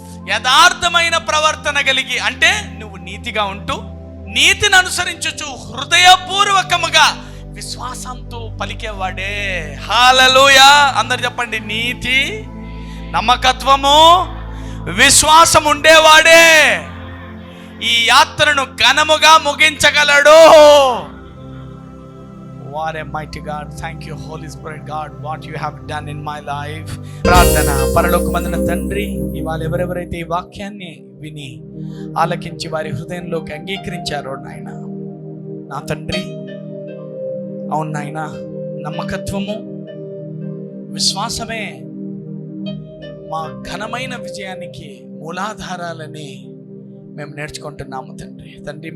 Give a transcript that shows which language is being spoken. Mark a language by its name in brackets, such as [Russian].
[Telugu] యథార్థమైన ప్రవర్తన కలిగి అంటే నువ్వు నీతిగా ఉంటూ నీతిని అనుసరించుచు హృదయపూర్వకముగా విశ్వాసంతో పలికేవాడే. హల్లెలూయా! అందరు చెప్పండి, నీతి, నమ్మకత్వము, విశ్వాసం ఉండేవాడే ఈ యాత్రను ఘనముగా ముగించగలడు. [English] What a mighty God. Thank you Holy Spirit God, what you have done in my life. [Telugu] ప్రార్థన. పరలోకమందున తండ్రి, ఇవాళ ఎవరెవరైతే ఈ వాక్యాన్ని విని ఆలకించి వారి హృదయంలోకి అంగీకరించారో నాయన, నా తండ్రి, అవును నాయన, నమ్మకత్వము, విశ్వాసమే మా ఘనమైన విజయానికి మూలాధారాలని మేము నేర్చుకుంటున్నాము తండ్రి.